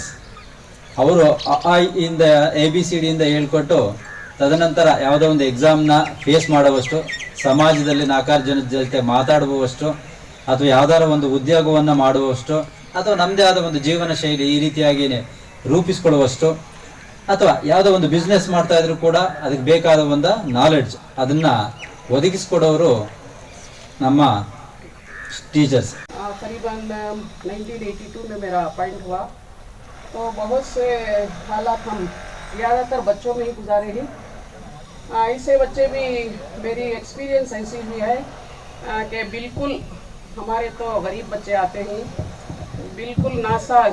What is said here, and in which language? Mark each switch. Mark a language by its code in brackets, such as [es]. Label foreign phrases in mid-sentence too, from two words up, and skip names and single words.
[kn] ಅವರು ಇಂದ ABCD ಇಂದ ಹೇಳ್ಕೊಟ್ಟು ತದನಂತರ ಯಾವುದೋ ಒಂದು ಎಕ್ಸಾಮ್ನ ಫೇಸ್ ಮಾಡುವಷ್ಟು, ಸಮಾಜದಲ್ಲಿ 4 ಜನದ ಜೊತೆ ಮಾತಾಡುವಷ್ಟು, ಅಥವಾ ಯಾವುದಾರ ಒಂದು ಉದ್ಯೋಗವನ್ನು ಮಾಡುವಷ್ಟು, ಅಥವಾ ನಮ್ಮದೇ ಆದ ಒಂದು ಜೀವನ ಶೈಲಿ ಈ ರೀತಿಯಾಗಿ ರೂಪಿಸ್ಕೊಳ್ಳುವಷ್ಟು, ಅಥವಾ ಯಾವುದೋ ಒಂದು ಬಿಸ್ನೆಸ್ ಮಾಡ್ತಾ ಇದ್ರು ಕೂಡ ಅದಕ್ಕೆ ಬೇಕಾದ ಒಂದು ನಾಲೆಡ್ಜ್ ಅದನ್ನು ಒದಗಿಸ್ಕೊಡೋರು ನಮ್ಮ टीचर्स. [hi] करीबन 1982 में मेरा अपॉइंट हुआ, तो बहुत से हालात हम ज़्यादातर बच्चों में ही गुजारे हैं. ऐसे बच्चे भी मेरी एक्सपीरियंस ऐसी भी है कि बिल्कुल हमारे तो गरीब बच्चे आते हैं, बिल्कुल नासाज.